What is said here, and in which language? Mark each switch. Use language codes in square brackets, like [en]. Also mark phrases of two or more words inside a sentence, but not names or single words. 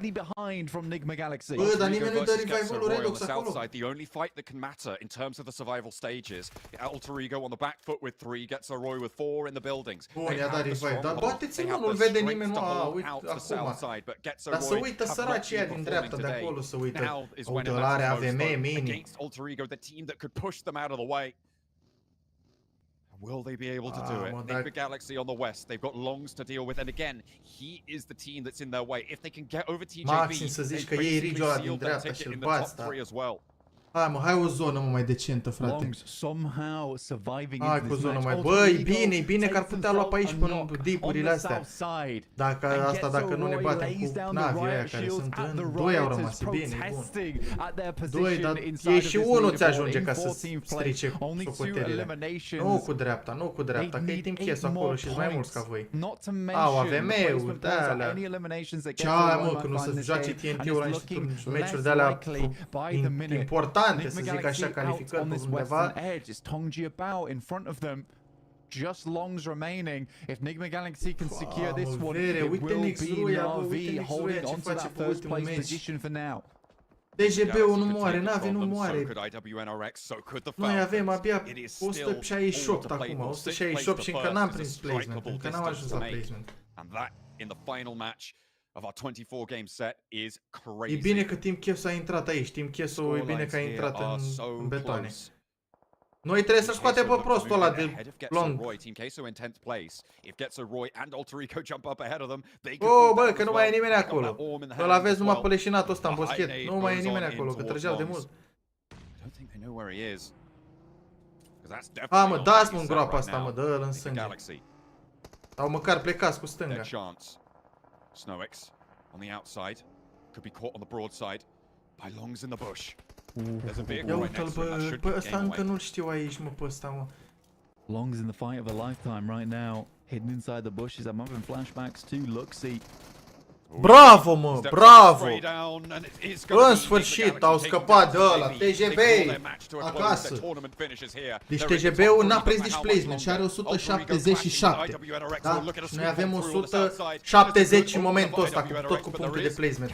[ro] Bă, dar nimeni nu dă revival-ul Redox acolo. Bun, i-a dat revive, dar bate-ți-l, mă, nu-l vede nimeni, mă, uite, acum. Dar să uită săracii aia din dreapta de acolo, să uită. Uite, ăla are AVM, mini. [en] Will they be able to do it? Nigma Galaxy on the west, they've got Longs to deal with, and again, he is the team that's in their way. If they can get over TJB, [ro] maxim să zici că iei Rigio ăla din dreapta și îl bați, da. Hai mă, hai o zonă mă mai decentă, frate. Hai cu o zonă mai... Bă, e bine că ar putea lua pe aici până deep-urile astea. Dacă nu ne batem cu Navi aia care sunt în... 2 au rămas, e bine, bun. 2, dar ei și unul ți ajunge ca să strice socotelile. Nu cu dreapta, că e timp chiesul acolo și mai mulți ca voi. Au AVM-uri, de-alea. Ce-aia mă, că nu să joace TNT-ul la niște meciuri de-alea importante, să zic așa, calificări pe undeva. [en] Just longs remaining. If Nigma Galaxy can secure this one, it will be Next-Roia, NRV holding on to that first place position for now. [ro] TGB-ul nu moare, Navi nu moare. [en] So [ro] Noi avem abia 168 acum, 168 și încă n-am prins placement, încă n-am ajuns la placement. [en] And that in the final match of our 24 game set is crazy. [ro] E bine că Team Cheso a intrat aici, Team Cheso e bine că a intrat în betoane. Noi trebuie să scoatem pe prostul ăla de long. Oh, bă, că nu mai e nimeni acolo. Îl aveți numai pe leșinatul ăsta în boschet. Nu mai e nimeni acolo, că trăgeau de mult. A, mă, dați-mă în groapa asta, mă, dă-l în sânge. Sau măcar plecați cu stânga. [en] REDOOXXYX on the outside could be caught on the broadside by Longs in the bush. [ro] Ia uite-l, bă, bă, ăsta încă nu-l știu aici, mă, pe ăsta, mă. [en] Long's in the fight of a lifetime right now, hidden inside the bushes. I'm having flashbacks to Luxy. [ro] Bravo, mă, bravo! În sfârșit, au scăpat de ăla, TGB acasă. Deci TGB-ul n-a prins nici placement și are 177. Da? Și noi avem 170 în momentul ăsta, tot cu puncte de placement.